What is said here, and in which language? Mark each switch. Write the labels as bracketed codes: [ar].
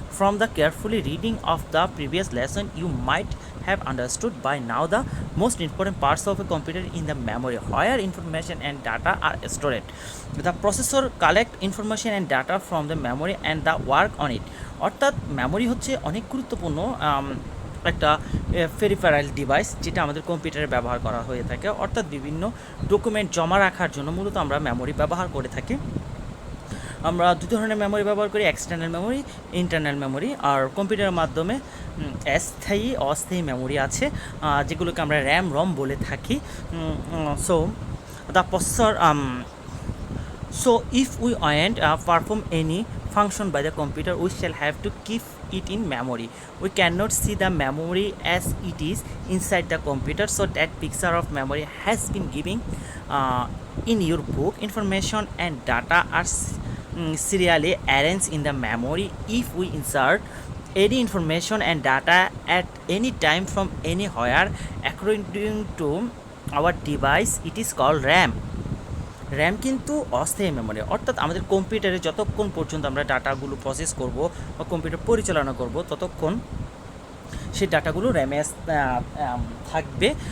[en] From the carefully reading of the previous lesson, you might have understood by now the most important parts of a computer in the memory, where information and data are stored. The processor collect information and data from the memory and the work on it. [bn] অর্থাৎ memory হচ্ছে অনেক গুরুত্বপূর্ণ একটা peripheral device, যেটা আমাদের কম্পিউটারে ব্যবহার করা হয়ে থাকে। অর্থাৎ বিভিন্ন ডকুমেন্ট জমা রাখার জন্য মূলত আমরা মেমোরি ব্যবহার করে থাকি। আমরা দু ধরনের মেমোরি ব্যবহার করি, এক্সটার্নাল মেমোরি, ইন্টারনাল মেমোরি। আর কম্পিউটারের মাধ্যমে স্থায়ী, অস্থায়ী মেমোরি আছে, যেগুলোকে আমরা র্যাম, রম বলে থাকি। [en] So the processor, so if we want perform any function by the computer, we shall have to keep it in memory. We cannot see the memory as it is inside the computer, so that picture of memory has been given in your book. Information and data are serially arranged in the memory. If we insert any information and data at any time from anywhere according to our device, it is called RAM. [bn] RAM কিন্তু অস্থায়ী memory, অর্থাৎ আমাদের কম্পিউটারে যতক্ষণ পর্যন্ত আমরা ডাটাগুলো process করব বা কম্পিউটার পরিচালনা করব ততক্ষণ সেই ডাটাগুলো র্যামে থাকবে।